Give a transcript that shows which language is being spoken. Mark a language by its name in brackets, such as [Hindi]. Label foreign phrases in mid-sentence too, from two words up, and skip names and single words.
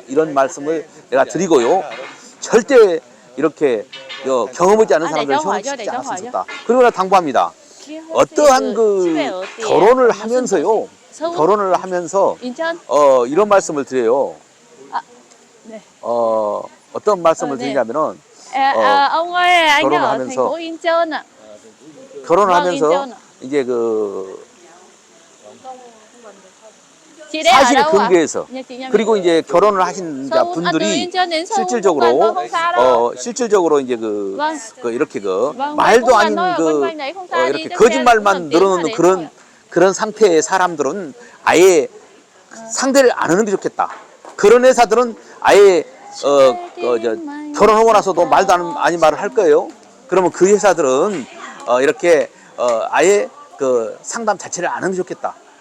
[Korean] 이런 말씀을 내가 드리고요. 절대 이렇게 경험하지 않은 사람들은 경험시키지 않았으면 좋겠다. 그리고 나 당부합니다. 어떠한 그 결혼을 하면서요. 결혼을 하면서 인천? 이런 말씀을 드려요. 네. 어떤 말씀을 네. 드리냐면은 [Vietnamese] ông ơi, anh ở thành [Korean] 결혼하면서 [Vietnamese] phố Incheon ạ. [Korean] 결혼을 [Vietnamese] vâng, [Korean] 하면서 [Vietnamese] Incheon ạ. [Korean] 이제 그 [Vietnamese] Chị đây ở [Korean] 사실에 [Vietnamese] đâu ạ? [Korean] 근거해서 [Vietnamese] Nhà chị nhà mình. [Korean] 그리고 이제 결혼을 하신 자 [Vietnamese] 서울, từ [Korean] 분들이 [Vietnamese] Incheon đến Seoul cũng gần [Korean] 실질적으로 [Vietnamese] thôi, không xa đâu. [Korean] 실질적으로 이제 [Vietnamese] Vâng. [Korean] 이렇게 [Vietnamese] Vâng, [Korean] 말도 [Vietnamese] cũng [Korean] 아닌 [Vietnamese] gần thôi, ở quanh quanh đấy không xa, đi [Korean] 이렇게 [Vietnamese] chắc xe cũng [Korean] 거짓말만 [Vietnamese] gần tiếng là [Korean] 늘어놓는 đến thôi ạ. 그런 상태의 사람들은 아예 상대를 안 하는 게 좋겠다. 그런 회사들은 아예 결혼하고 나서도 말도 아닌 말을 할 거예요. 그러면 그 회사들은 이렇게 아예 그 상담 자체를 안 하는 게 좋겠다.